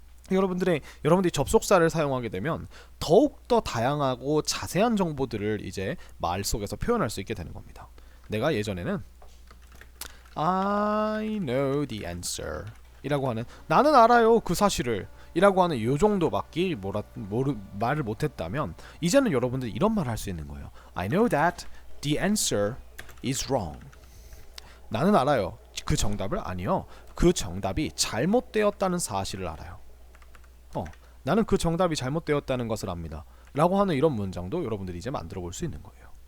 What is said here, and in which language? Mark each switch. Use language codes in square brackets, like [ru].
[ko] 여러분들이 접속사를 사용하게 되면 더욱더 다양하고 자세한 정보들을 이제 말 속에서 표현할 수 있게 되는 겁니다. 내가 예전에는 [en] I know the answer [ko] 이라고 하는, 나는 알아요 그 사실을 이라고 하는 요 정도밖에 말을 못했다면, 이제는 여러분들이 이런 말을 할 수 있는 거예요. [en] I know that the answer is wrong. [ko] 나는 알아요 그 정답을, 아니요 그 정답이 잘못되었다는 사실을 알아요. 나는 그 정답이 잘못되었다는 것을 압니다 라고 하는 이런 문장도 여러분들이 이제 만들어 볼 수 있는 거예요.